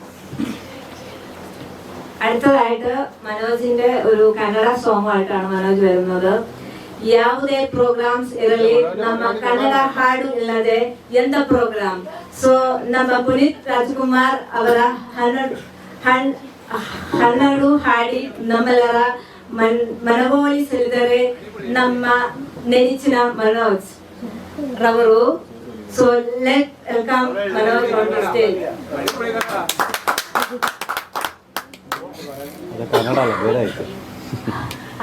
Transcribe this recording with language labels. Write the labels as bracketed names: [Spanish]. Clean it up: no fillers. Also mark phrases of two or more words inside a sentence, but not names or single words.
[Malayalam] അടുത്തതായിട്ട് മനോജിന്റെ ഒരു കന്നഡ സോങ് ആയിട്ടാണ് മനോജ് വരുന്നത്. [Kannada] ಯಾವುದೇ ಪ್ರೋಗ್ರಾಮ್ಸ್ ಇರಲಿ ನಮ್ಮ ಕನ್ನಡ ಹಾಡು ಇಲ್ಲದೆ ಎಂತ ಪ್ರೋಗ್ರಾಮ್. ಸೊ ನಮ್ಮ ಪುನೀತ್ ರಾಜ್ಕುಮಾರ್ ಅವರ ಹನ್ನೆರಡು ಹಾಡಿ ನಮ್ಮೆಲ್ಲರ ಮನವೊಲಿಸಿದರೆ ನಮ್ಮ ನೆಚ್ಚಿನ ಮನೋಜ್ ರವರು. [English] so let welcome Manoj on the stage. [Kannada] ಕನ್ನಡ ಬೇರೆ ಆಯ್ತು.